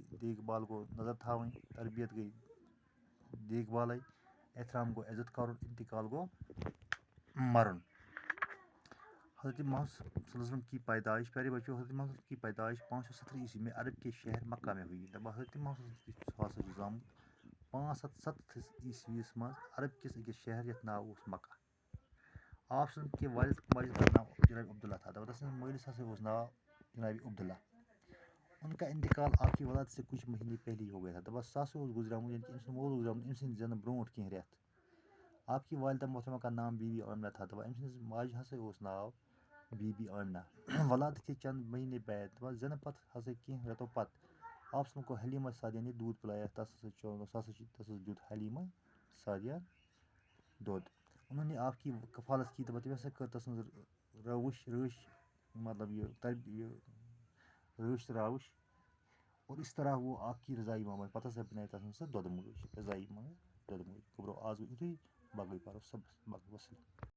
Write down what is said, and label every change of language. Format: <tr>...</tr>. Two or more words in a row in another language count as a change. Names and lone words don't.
<ks>دیکھ بھال کو نظر تھاویں. تربیت گئی دیکھ بھال. احترام کو عزت کرن. انتقال کو مرن.</ks> <ur>حضرت محمد صلی اللہ علیہ وسلم کی پیدائش. پیارے بچوں، حضرت محمد صلی اللہ علیہ وسلم کی پیدائش 570 عیسوی میں عرب کے شہر مکہ میں ہوئی.</ur> <ks>حضرت محمد صلی اللہ علیہ وسلم زامت 570 عیسوی مز عرب کس أکِس شہر یتھ ناو اوس مکہ.</ks> <ur>آپ صلی اللہ علیہ وسلم کے والد ماجد کا نام جناب عبداللہ تھا.</ur> <ks>دپان مٲلِس ہسا اوس ناو جناب عبداللہ.</ks> <ur>ان کا انتقال آپ کی ولادت سے کچھ مہینے پہلے ہی ہو گیا تھا.</ur> <ks>دپان سُہ ہسا اوس گزریومُت یعنی کہ أمۍ سُنٛد مول اوس گزریومُت أمۍ سٕنٛدِ زٮ۪نہٕ برونٛٹھ کینٛہہ رٮ۪تھ.</ks> <ur>آپ کی والدہ محترمہ کا نام بی بی آمنہ تھا.</ur> <ks>دپان أمۍ سٕنٛدِس ماجہِ ہسا اوس ناو بی بی آمنہ.</ks> <ur>ولادت کے چند مہینے بعد</ur> <ks>دپان زٮ۪نہٕ پتہٕ ہسا کینٛہہ رٮ۪تو پتہٕ</ks> <ur>آپ صلی اللہ علیہ وسلم کو حلیمہ سعدیہ نے دودھ پلایا.</ur> <ks>تس دیُت حلیمہ سعدیہ دۄد.</ks> <ur>انہوں نے آپ کی کفالت کی.</ur> <ks>دپان تٔمۍ ہسا کٔر تسٕنٛز رٲچھ مطلب یہ رٲچھ تہٕ راوٕچھ</ks> <ur>اور اس طرح وہ آپ کی رضائی ماں بنی.</ur> <ks>پتہٕ ہسا بناے تتھ منٛز سۄ دۄدٕ موج.</ks> <ur>رضائی ماں</ur> <ks>دۄدٕ موج. گوٚبرو آز گوٚو یُتُے، باقٕے پرو صبس باقٕے وسلام.</ks>